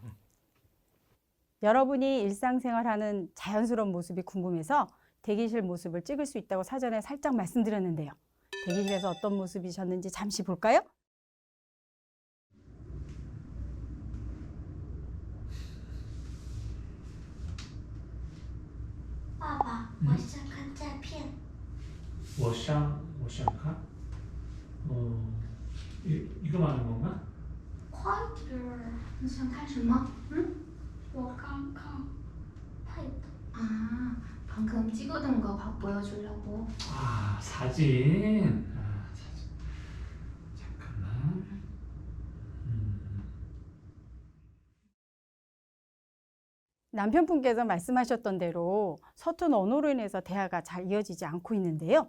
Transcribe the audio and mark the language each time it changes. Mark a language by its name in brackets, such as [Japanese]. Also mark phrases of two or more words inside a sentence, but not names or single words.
[Korean] 여러분이 일상생활하는 자연스러운 모습이 궁금해서 대기실 모습을 찍을 수 있다고 사전에 살짝 말씀드렸는데요. 대기실에서 어떤 모습이셨는지 잠시 볼까요? 아빠, [Chinese] 我想看照片。我想看. [Korean] 이거 말하는 건가? [Chinese] 快点儿！你想看什么？我刚看配的。 [Korean] 아, 방금 찍어둔 거 보여주려고. 아, 사진. 사진. 잠깐만. 남편분께서 말씀하셨던 대로 서툰 언어로 인해서 대화가 잘 이어지지 않고 있는데요.